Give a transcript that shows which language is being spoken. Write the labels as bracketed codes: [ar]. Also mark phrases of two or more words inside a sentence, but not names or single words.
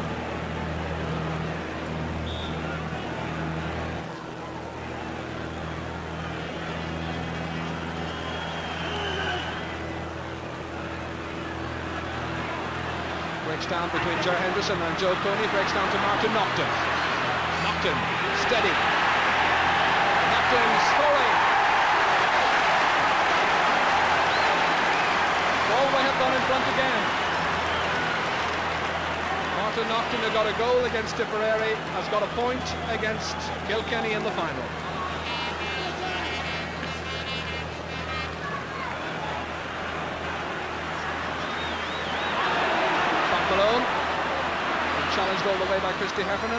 [en] Breaks down between Ger Henderson and Joe Cooney, breaks down to Martin Naughton. Naughton, steady. Naughton scoring. Galway have gone in front again. Martin Naughton, who got a goal against Tipperary, has got a point against Kilkenny in the final. Malone, challenged all the way by Christy Heffernan.